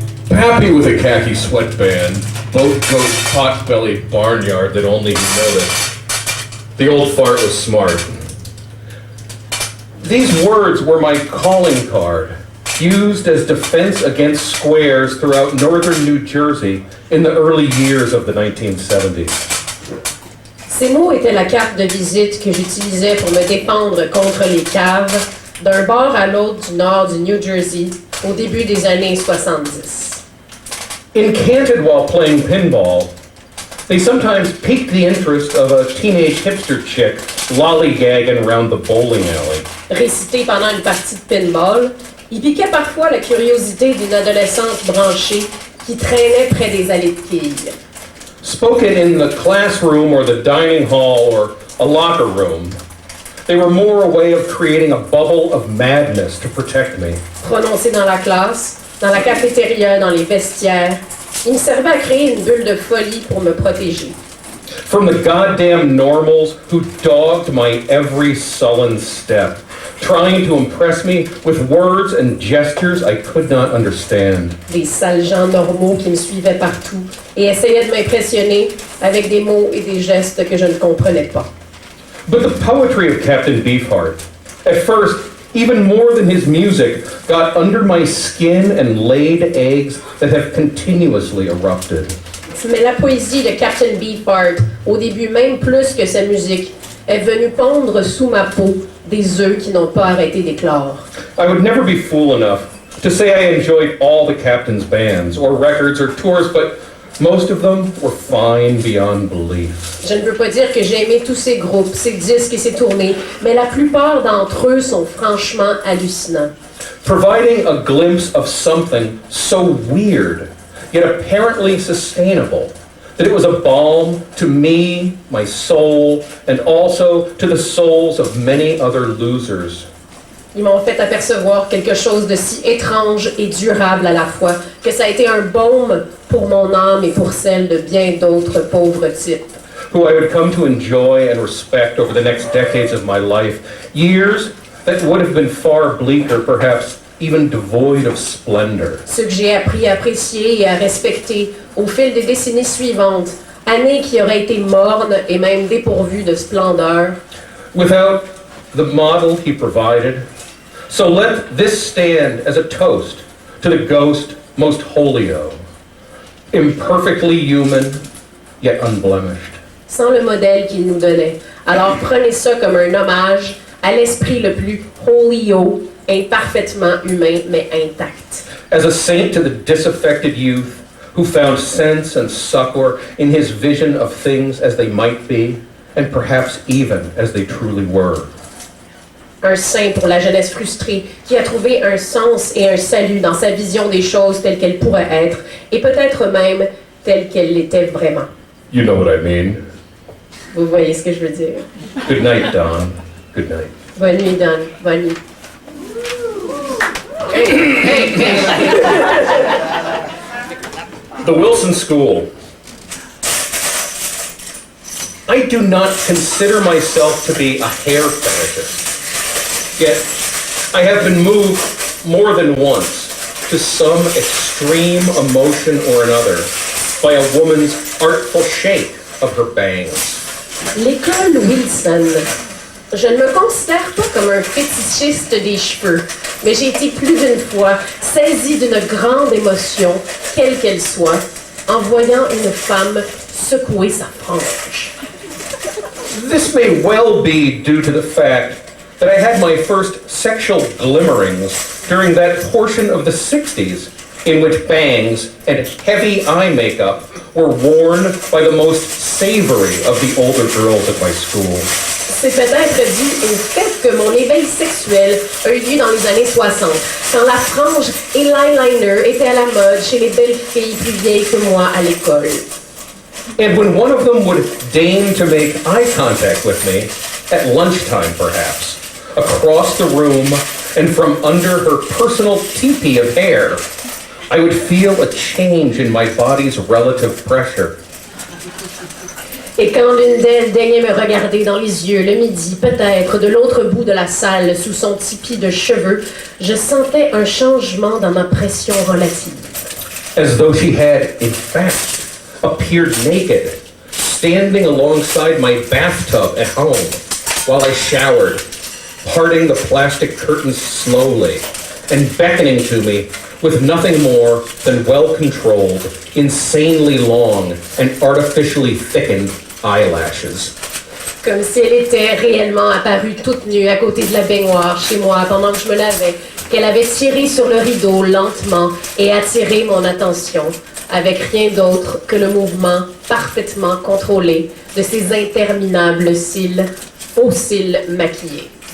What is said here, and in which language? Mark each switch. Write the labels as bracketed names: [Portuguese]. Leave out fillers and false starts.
[English] Happy with a khaki sweatband, boat goat pot-bellied barnyard that only he noticed. The old fart was smart. These words were my calling card, used as defense against squares throughout northern New Jersey in the early years of the 1970s. [French] Ces mots étaient la carte de visite que j'utilisais pour me défendre contre les caves d'un bord à l'autre du nord du New Jersey au début des années 70. [English] Enchanted while playing pinball, they sometimes piqued the interest of a teenage hipster chick lollygagging around the bowling alley. [French] Récité pendant une partie de pinball, il piquait parfois la curiosité d'une adolescente branchée qui traînait près des allées de quilles. [English] Spoken in the classroom or the dining hall or a locker room, they were more a way of creating a bubble of madness to protect me. [French] Prononcé dans la classe, dans la cafétéria, dans les vestiaires, il me servait à créer une bulle de folie pour me protéger. [English] From the goddamn normals who dogged my every sullen step, trying to impress me with words and gestures I could not understand. [French] Des sales gens normaux qui me suivaient partout et essayaient de m'impressionner avec des mots et des gestes que je ne comprenais pas. [English] But the poetry of Captain Beefheart, at first, even more than his music, got under my skin and laid eggs that have continuously erupted. [French] Mais la poésie de Captain Beefheart, au début même plus que sa musique, est venue pondre sous ma peau des œufs qui n'ont pas arrêté d'éclore. [English] I would never be fool enough to say I enjoyed all the Captain's bands, or records, or tours, but most of them were fine beyond belief. [French] Je ne veux pas dire que j'ai aimé tous ces groupes, ces disques et ces tournées, mais la plupart d'entre eux sont franchement hallucinants. [English] Providing a glimpse of something so weird, yet apparently sustainable, that it was a balm to me, my soul, and also to the souls of many other losers. [French] Ils m'ont fait apercevoir quelque chose de si étrange et durable à la fois que ça a été un baume pour mon âme et pour celle de bien d'autres pauvres types. [English] Who I would come to enjoy and respect over the next decades of my life. Years that would have been far bleaker, perhaps even devoid of splendor. [French] Ceux que j'ai appris à apprécier et à respecter au fil des décennies suivantes, années qui auraient été mornes et même dépourvues de splendeur. [English] Without the model he provided. So let this stand as a toast to the ghost most holio, imperfectly human, yet unblemished. [French] Sans le modèle qu'il nous donnait. Alors prenez ça comme un hommage à l'esprit le plus holio, imparfaitement humain mais intact. [English] As a saint to the disaffected youth who found sense and succor in his vision of things as they might be, and perhaps even as they truly were. [French] Un saint pour la jeunesse frustrée qui a trouvé un sens et un salut dans sa vision des choses telles qu'elles pourraient être et peut-être même telles qu'elles l'étaient vraiment. [English] You know what I mean. [French] Vous voyez ce que je veux dire. [English] Good night, Don. Good night. [French] Bonne nuit, Don. Bonne nuit. [English] The Wilson School. I do not consider myself to be a hair fetishist. Yet, I have been moved more than once to some extreme emotion or another by a woman's artful shake of her bangs. [French] L'école Wilson. Je ne me considère pas comme un fétichiste des cheveux, mais j'ai été plus d'une fois saisie d'une grande émotion, quelle qu'elle soit, en voyant une femme secouer sa frange. [English] This may well be due to the fact that I had my first sexual glimmerings during that portion of the 60s in which bangs and heavy eye makeup were worn by the most savory of the older girls at my school. [French] C'est peut-être dû au fait que mon éveil sexuel a eu lieu dans les années 60, quand la frange et l'eyeliner étaient à la mode chez les belles filles plus vieilles que moi à l'école. [English] And when one of them would deign to make eye contact with me, at lunchtime perhaps, across the room and from under her personal teepee of hair, I would feel a change in my body's relative pressure. [French] Et quand l'une d'elles daignait me regarder dans les yeux le midi, peut-être de l'autre bout de la salle, sous son tipi de cheveux, je sentais un changement dans ma pression relative. [English] As though she had, in fact, appeared naked, standing alongside my bathtub at home while I showered, parting the plastic curtains slowly and beckoning to me with nothing more than well-controlled, insanely long and artificially thickened eyelashes. [French] Comme si elle était réellement apparue toute nue à côté de la baignoire chez moi pendant que je me lavais, qu'elle avait tiré sur le rideau lentement et attiré mon attention, avec rien d'autre que le mouvement parfaitement contrôlé de ses interminables cils, faux cils maquillés.